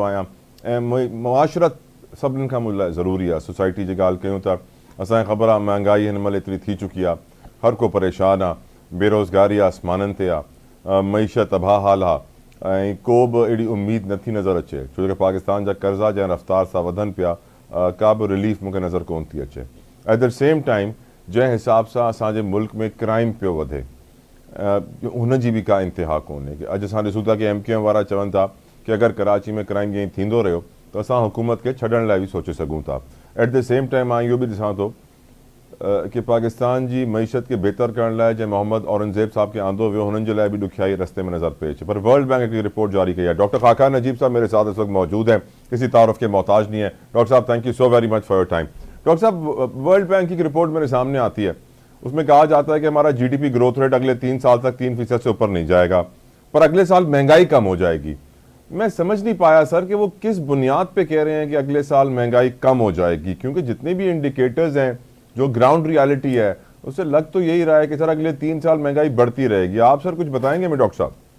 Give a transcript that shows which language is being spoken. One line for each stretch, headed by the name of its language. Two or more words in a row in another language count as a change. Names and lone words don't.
Sindhi: आहियां ऐं मुआशरत सभिनीनि खां मुंहिंजे लाइ ज़रूरी आहे सोसाइटी जी ॻाल्हि कयूं था असांखे ख़बर आहे महांगाई हिन महिल एतिरी थी चुकी आहे हर को परेशान आहे बेरोज़गारी आसमाननि ते आहे मईशत तबाहाल आहे ऐं को बि अहिड़ी उमेद नथी नज़र अचे छो जो पाकिस्तान जा कर्ज़ा जंहिं रफ़्तार सां वधनि पिया का बि रिलीफ मूंखे नज़र कोन थी अचे
English: at the same time
Sindhi: जंहिं हिसाब सां असांजे मुल्क में क्राइम पियो वधे हुन जी बि का इंतिहा कोन्हे कि अॼु असां ॾिसूं था कि MQM वारा चवनि था कि अगरि कराची में क्राइम ईअं थींदो रहियो त असां हुकूमत खे छॾण लाइ बि सोचे सघूं था
English: at the same time
Sindhi: मां इहो बि ॾिसां थो कि पाकिस्तान जी मईशत खे बहितर करण लाइ जंहिं मोहम्मद औरंगज़ेब साहब खे आंदो वियो हुननि जे लाइ बि ॾुखियाई रस्ते में नज़र पए अचे पर वर्ल्ड बैंक हिकिड़ी रिपोर्ट जारी कई आहे
Urdu: ڈاکٹر خاکا نجیب صاحب میرے ساتھ اس وقت موجود ہیں کسی تعارف کے محتاج نہیں ہے ڈاکٹر صاحب
English: thank you so very much for your time
Urdu: ڈاکٹر صاحب ورلڈ بینک کی رپورٹ میرے سامنے آتی ہے اس میں کہا جاتا ہے کہ ہمارا
English: GDP growth rate
Urdu: اگلے 3 سال تک 3% سے اوپر نہیں جائے گا پر اگلے سال مہنگائی کم ہو جائے گی میں سمجھ نہیں پایا سر کہ وہ کس بنیاد پہ کہہ رہے ہیں کہ اگلے سال مہنگائی کم ہو جائے گی کیونکہ جتنے بھی انڈیکیٹرز ہیں جو
English: ground reality
Urdu: ہے اس سے لگ تو یہی رہا ہے کہ سر اگلے 3 سال مہنگائی بڑھتی رہے گی آپ سر کچھ بتائیں گے میں ڈاکٹر صاحب